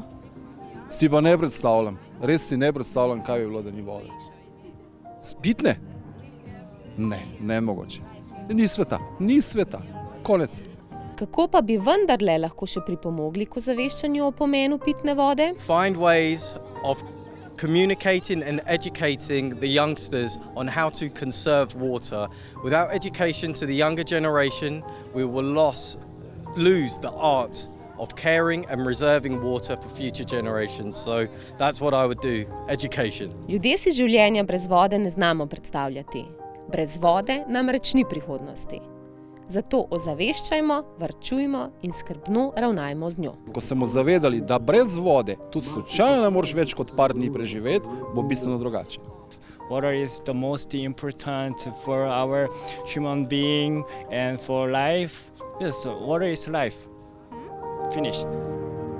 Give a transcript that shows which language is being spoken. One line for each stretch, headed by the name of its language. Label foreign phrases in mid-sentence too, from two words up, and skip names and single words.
Slovenian: Si pa ne predstavljam, res si ne predstavljam, kaj bi bilo, da ni vode. Spitne? Ne, nemogoče. Ni sveta. Konec. Kako pa bi vendarle lahko še pripomogli k ozaveščanju o pomenu pitne vode?
English: Find ways of communicating and educating the youngsters on how to conserve water. Without education to the younger generation, we will lose the art of caring and reserving water for future generations. So that's what I would do, education.
Slovenian: Ljudje si življenja brez vode ne znamo predstavljati. Brez vode namreč ni prihodnosti. Zato ozaveščajmo, varčujmo in skrbno ravnajmo z njo. Ko se bomo zavedali, da brez vode tudi slučajno ne moreš več kot par dni preživeti, bo bistveno drugače.
English: Water is the most important for our human being and for life. Yes, water is life. Finished.